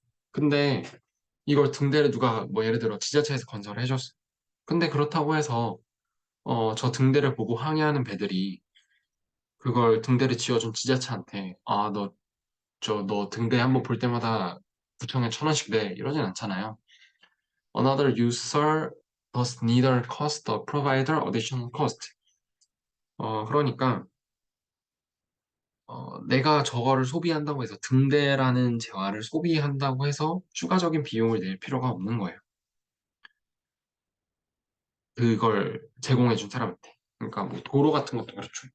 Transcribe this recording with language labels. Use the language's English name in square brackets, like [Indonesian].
[Korean] 근데 이걸 등대를 누가 뭐 예를 들어 지자체에서 건설을 해줬어. 근데 그렇다고 해서 저 등대를 보고 항의하는 배들이 그걸 등대를 지어준 지자체한테 너 등대 한번 볼 때마다 구청에 1,000원씩 내 이러진 않잖아요. [English] Another user does neither cost the provider additional cost. [Korean] 그러니까 내가 저거를 소비한다고 해서 등대라는 재화를 소비한다고 해서 추가적인 비용을 낼 필요가 없는 거예요. 그걸 제공해준 사람한테. 그러니까 뭐 도로 같은 것도 그렇죠.